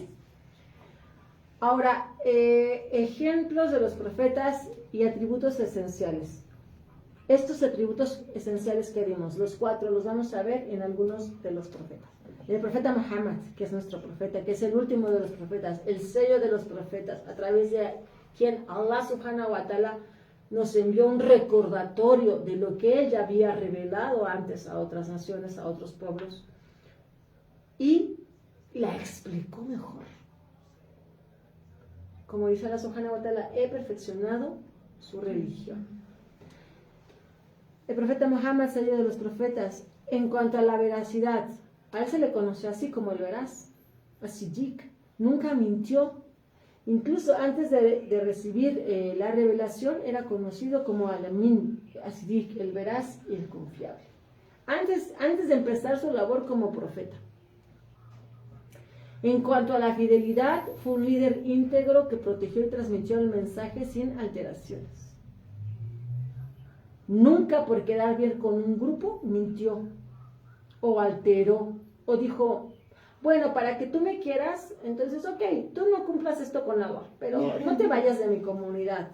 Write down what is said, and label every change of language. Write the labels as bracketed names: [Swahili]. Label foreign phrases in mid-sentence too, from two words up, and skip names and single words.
[Spanish] Ahora, ejemplos de los profetas y atributos esenciales. Estos atributos esenciales que vimos, los 4, los vamos a ver en algunos de los profetas. El profeta Muhammad, que es nuestro profeta, que es el último de los profetas, el sello de los profetas, a través de quien Allah [Arabic] سبحانه وتعالى [Spanish] nos envió un recordatorio de lo que él ya había revelado antes a otras naciones, a otros pueblos, y la explicó mejor. Como dice Allah [Arabic] سبحانه وتعالى, [Spanish] he perfeccionado su religión. El profeta Muhammad, sello de los profetas, en cuanto a la veracidad, a él se le conoció así como el veraz, as-Siddiq, nunca mintió. Incluso antes de recibir la revelación era conocido como [Arabic] الأمين، الصديق, [Spanish] el veraz y el confiable. Antes de empezar su labor como profeta. En cuanto a la fidelidad, fue un líder íntegro que protegió y transmitió el mensaje sin alteraciones. Nunca por quedar bien con un grupo mintió o alteró o dijo, bueno, para que tú me quieras, entonces, ok, tú no cumplas esto con agua, pero no te vayas de mi comunidad.